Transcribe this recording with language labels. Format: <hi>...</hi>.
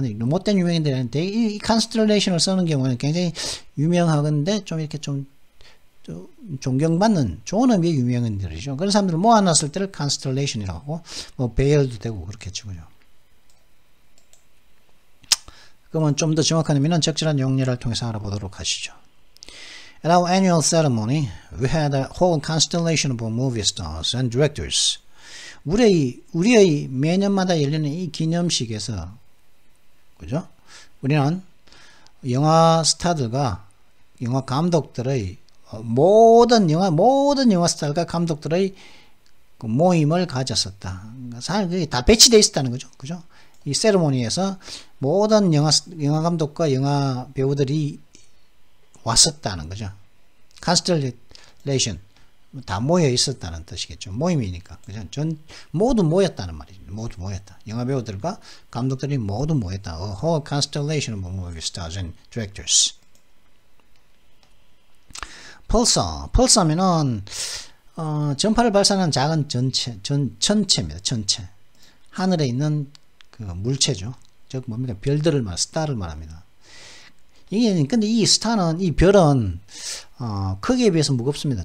<ko>못된 유명인들한테 이 컨스텔레이션을 쓰는 경우는 굉장히 유명하건데 좀 이렇게 좀 존경받는 좋은 의미의 유명인들이죠. 그런 사람들을 모아놨을 때를 컨스텔레이션이라고 하고 뭐 배열도 되고 그렇겠죠. 그죠? 그러면 좀 더 정확한 의미는 적절한 용례를 통해서 알아보도록 하시죠.</ko> <en>At our annual ceremony, we had a whole constellation of movie stars and directors.</en> <ko>우리의 매년마다 열리는 이 기념식에서, 그죠? 우리는 영화 스타들과 영화 감독들의 모든 영화 스타들과 감독들의 그 모임을 가졌었다. 그게 다 배치되어 있었다는 거죠. 그죠? 이 세레모니에서 모든 영화 감독과 영화 배우들이 왔었다는 거죠. 컨스텔레이션 다 모여 있었다는 뜻이겠죠. 모임이니까. 그죠? 모두 모였다는 말이죠. 모두 모였다. 영화 배우들과 감독들이 모두 모였다.</ko> <en>A whole constellation of movie stars and directors.</en> <ko>펄사면은 전파를 발산하는 작은 천체입니다. 천체. 하늘에 있는 그 물체죠. 즉 뭡니까? 별들을 스타를 말합니다. 이게 근데 이 별은 크기에 비해서 무겁습니다.</ko>